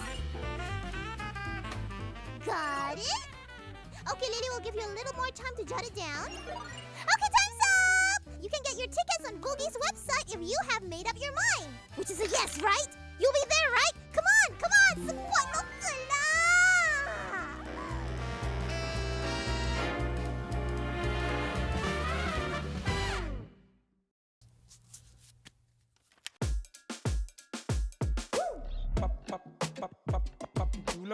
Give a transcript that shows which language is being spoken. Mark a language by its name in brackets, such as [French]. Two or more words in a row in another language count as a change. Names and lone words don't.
[English] Got it? Okay, Lily will give you a little more time to jot it down. Okay, time's up! You can get your tickets on Vogue's website if you have made up your mind. Which is a yes, right? You'll be there, right? Come on, come on! [Filipino] Support mo sila! [English] Pop, pop, pop, pop, pop, julep.